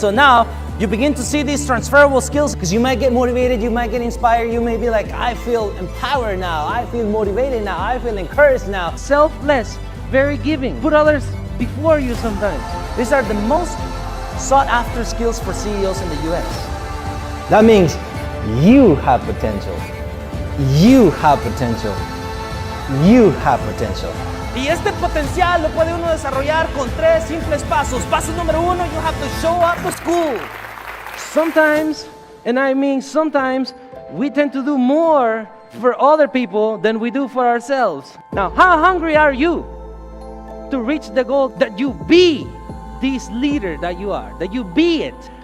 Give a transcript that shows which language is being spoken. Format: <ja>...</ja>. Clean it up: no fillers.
<en>So now you begin to see these transferable skills because you might get motivated, you might get inspired, you may be like, I feel empowered now, I feel motivated now, I feel encouraged now. Selfless, very giving. Put others before you sometimes. These are the most sought after skills for CEOs in the US. That means you have potential. You have potential. You have potential.</en> <es>Y este potencial lo puede uno desarrollar con 3 simples pasos. Paso número 1,</es> <en>you have to show up to school. Sometimes, and I mean sometimes, we tend to do more for other people than we do for ourselves. Now, how hungry are you to reach the goal that you be this leader that you are, that you be it?</en>